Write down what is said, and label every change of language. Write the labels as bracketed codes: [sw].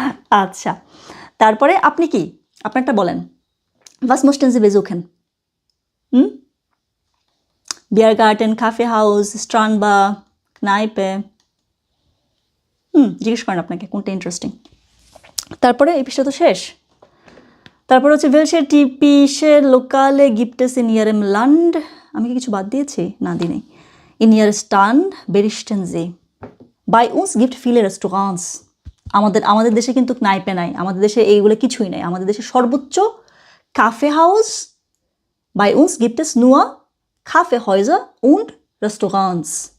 [bn] আচ্ছা, তারপরে আপনি কি, আপনারটা বলেন, [de] was möchten Sie besuchen? [bn] Biergarten, Kaffeehaus, Strandbar, Kneipe, জিজ্ঞেস করেন আপনাকে কোনটা ইন্টারেস্টিং। তারপরে এই পৃষ্ঠা তো শেষ। তারপর হচ্ছে [de] welche typische Lokale gibt es in Ihrem Land? [bn] আমি কি কিছু বাদ দিয়েছি? না, দিই নেই। [de] In Ihrer Stadt berichten Sie. Bei uns gibt viele Restaurants. [bn] আমাদের দেশে কিন্তু নাইপে নাই, আমাদের দেশে এইগুলো কিছুই নাই। আমাদের দেশে সর্বোচ্চ [de] Kaffeehaus, bei uns gibt es nur Kaffeehäuser und Restaurants।